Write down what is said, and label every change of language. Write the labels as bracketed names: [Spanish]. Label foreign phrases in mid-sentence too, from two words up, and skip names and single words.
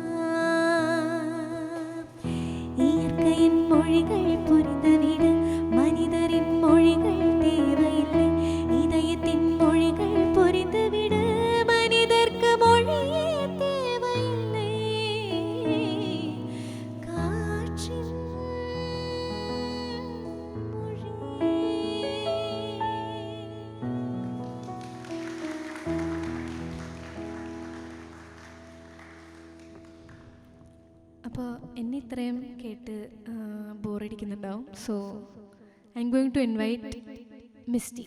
[Tamil] இயற்கையின் மொழிகள் புரிந்துவிட மனிதரின் மொழிகள் தேவையில்லை, இதயத்தின் மொழிகள் புரிந்துவிட மனிதர்க்கு மொழியே தேவையில்லை. காற்றின் மொழி. [Malayalam] അപ്പോൾ എന്നെ ഇത്രയും കേട്ട് ബോറടിക്കുന്നുണ്ടാവും. [English] So I am going to invite Misty.